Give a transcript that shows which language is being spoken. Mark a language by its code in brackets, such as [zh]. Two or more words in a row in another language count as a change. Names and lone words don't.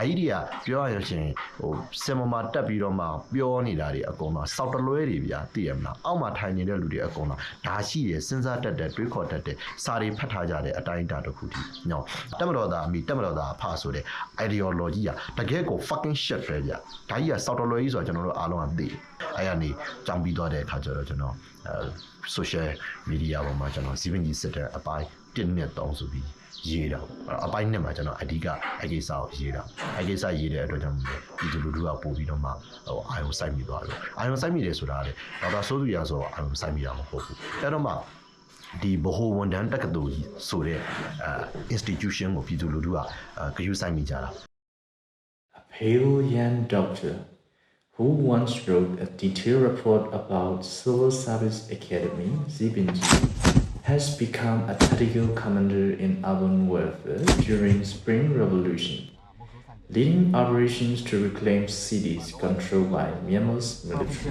[my] ကြီးတွေကပြောရရင်ဟိုစင်မမာတက်ပြီးတော့မှပြောနေတာတွေအကုန်လုံးစောက်တလွဲတွေဗျာသိရမလားအောက်မှာထိုင်နေတဲ့လူတွေအကုန်လုံးဒါရှိတယ်စဉ်းစားတတ်တဲ့တွေးခေါ်တတ်တဲ့ စာတွေဖတ်ထားကြတဲ့အတိုင်းအတာတစ်ခုတည်းညောတက်မတော်သားအမိတက်မတော်သားအဖဆိုတဲ့ ideology ကတကယ်ကို [en] fucking shit [my] ပဲဗျဒါကြီးကစော က်တလွဲကြီးဆိုတော့ကျွန်တော်တို့အားလုံးကသိအဲ့ရနေကြောင်ပြီးသွားတဲ့အခါကျတော့ကျွန်တော် [en] social media [my] ပေါ်မှာကျွန်တော်စီးပင်ကြီးစစ်တဲ့အပိုင်း1နဲ့3ဆိုပြီးရေးတာအပိုင်းနဲ့မှာကျွန်တော်အဓိကအကိစ္စကိုရေးတာအကိစ္စရေးတဲ့အတွက်ကြောင့်ပြည်သူလူထုကပို့ပြီးတော့မှဟိုအာယုံစိုက်မိသွားတယ်အာယုံစိုက်မိတယ်ဆိုတာလေဒေါက်တာစိုးသူရဆိုအာယုံစိုက်မိတာမဟုတ်ဘူးအဲ့တော့မှဒီဘဟိုဝန်တန်းတက္ကသိုလ်ကြီးဆိုတဲ့institution ကိုပြည်သူလူထုကဂရုစိုက်မိကြတာ [en] A pale young doctor who once wrote a detailed report about Civil Service Academy, Zibinji, has become a tactical commander in urban warfare during Spring Revolution, leading operations to reclaim cities controlled by Myanmar's military.